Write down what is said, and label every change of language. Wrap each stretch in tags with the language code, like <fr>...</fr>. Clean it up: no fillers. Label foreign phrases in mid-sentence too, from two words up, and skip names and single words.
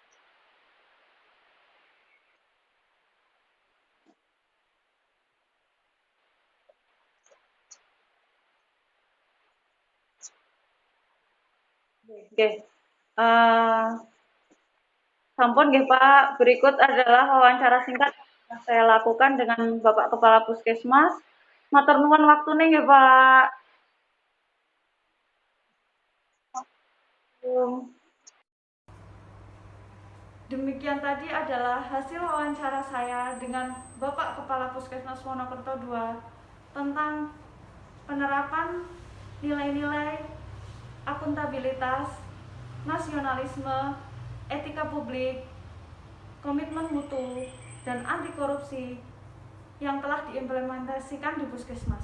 <jv>Nggih. Eh, Sampun nggih Pak,</jv> <id>berikut adalah wawancara singkat yang saya lakukan dengan Bapak Kepala Puskesmas.</id> <jv>Matur nuwun waktune nggih Pak.</jv> <id>Demikian tadi adalah hasil wawancara saya dengan Bapak Kepala Puskesmas Wonokerto II tentang penerapan nilai-nilai akuntabilitas, nasionalisme, etika publik, komitmen mutu, dan anti korupsi yang telah diimplementasikan di Puskesmas.</id>